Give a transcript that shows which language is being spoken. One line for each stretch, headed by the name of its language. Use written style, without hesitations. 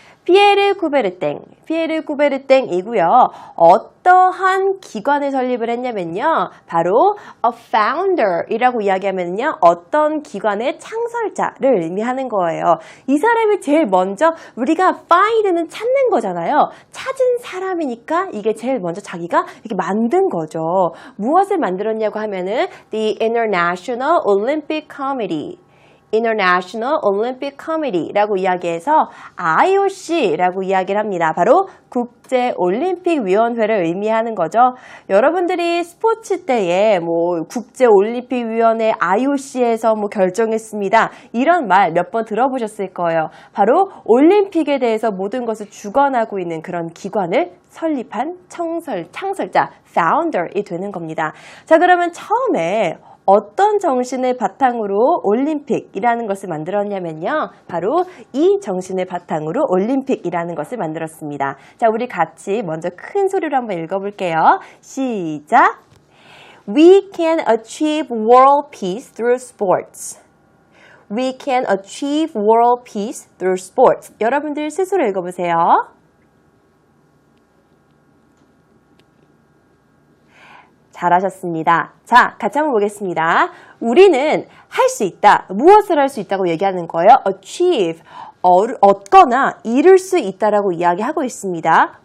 Korean: 피에르 쿠베르탱. 피에르 쿠베르탱이고요. 어떠한 기관을 설립을 했냐면요. 바로 a founder이라고 이야기하면요. 어떤 기관의 창설자를 의미하는 거예요. 이 사람이 제일 먼저 우리가 find는 찾는 거잖아요. 찾은 사람이니까 이게 제일 먼저 자기가 이렇게 만든 거죠. 무엇을 만들었냐고 하면은
English: the International Olympic Committee.
Korean: International Olympic Committee라고 이야기해서 IOC라고 이야기를 합니다. 바로 국제올림픽위원회를 의미하는 거죠. 여러분들이 스포츠 때에 뭐 국제올림픽위원회 IOC에서 뭐 결정했습니다. 이런 말 몇 번 들어보셨을 거예요. 바로 올림픽에 대해서 모든 것을 주관하고 있는 그런 기관을 설립한 창설자, founder이 되는 겁니다. 자, 그러면 처음에 어떤 정신을 바탕으로 올림픽이라는 것을 만들었냐면요. 바로 이 정신을 바탕으로 올림픽이라는 것을 만들었습니다. 자, 우리 같이 먼저 큰 소리로 한번 읽어볼게요. 시작!
English: We can achieve world peace through sports. We can achieve world peace through sports.
Korean: 여러분들 스스로 읽어보세요. 잘하셨습니다. 자, 같이 한번 보겠습니다. 우리는 할 수 있다. 무엇을 할 수 있다고 얘기하는 거예요?
English: achieve.
Korean: 얻거나 이룰 수 있다라고 이야기하고 있습니다.